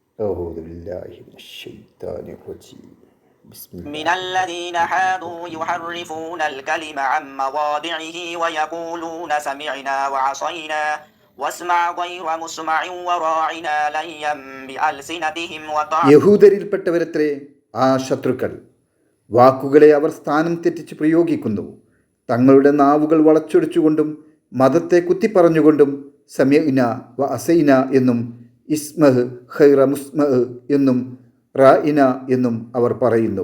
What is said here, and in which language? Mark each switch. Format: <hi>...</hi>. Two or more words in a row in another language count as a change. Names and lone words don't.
<ar>أعوذ بالله من الشيطان الرجيم بسم الله من الذين حادوا يحرفون الكلم عن مواضعه ويقولون سمعنا وعصينا واسمع غير مسمع وراعنا ليا بألسنتهم</ar> <ml>യഹൂദരിൽപ്പെട്ടവരത്രേ ആ ശത്രുക്കൾ. വാക്കുകളെ അവർ സ്ഥാനം തെറ്റിച്ച് പ്രയോഗിക്കുന്നു. തങ്ങളുടെ നാവുകൾ വളച്ചൊടിച്ചുകൊണ്ടും മതത്തെ കുത്തിപ്പറഞ്ഞുകൊണ്ടും</ml> <ar>سمعنا وعصينا</ar> <ml>എന്നും</ml> <ar>اسمع غير مسمع</ar> <ml>എന്നും റായിന എന്നും അവർ പറയുന്നു.</ml>